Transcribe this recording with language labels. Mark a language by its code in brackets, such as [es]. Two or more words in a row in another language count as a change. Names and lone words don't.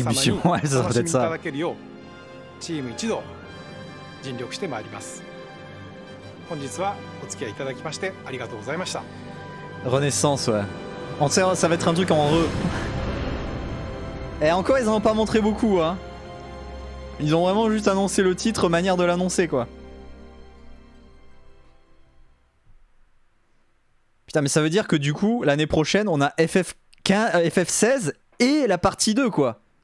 [fr] Rétribution, ouais, ça [ja] 楽 [fr] doit [ja] しみ [fr] être [ja] いた [fr] ça. [ja] だけるようチーム一同尽力してまいります。本日はお付き合いいただきましてありがとうございました。 [fr] Renaissance, ouais. En sait, ça va être un truc en re. Et encore, ils en ont pas montré beaucoup, hein. Ils ont vraiment juste annoncé le titre, manière de l'annoncer, quoi. Putain, mais ça veut dire que du coup, l'année prochaine, on a FF16 et la partie 2, quoi.